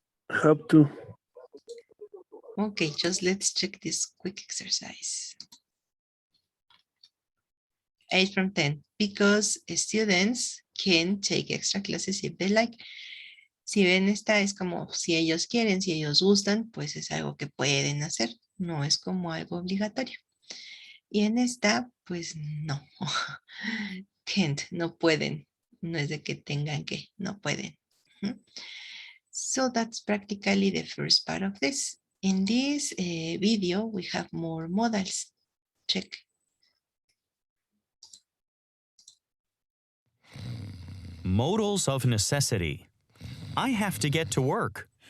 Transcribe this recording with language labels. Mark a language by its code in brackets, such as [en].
[en] Have to. Okay, just let's check this quick exercise. 8 from 10, because students can take extra classes if they like. [es] Si ven, esta es como si ellos quieren, si ellos gustan, pues es algo que pueden hacer, no es como algo obligatorio. Y en esta, pues no. Can't, no pueden. No es de que tengan que, no pueden. [en] So that's practically the first part of this. In this video, we have more modals. Check. Modals of necessity. I have to get to work.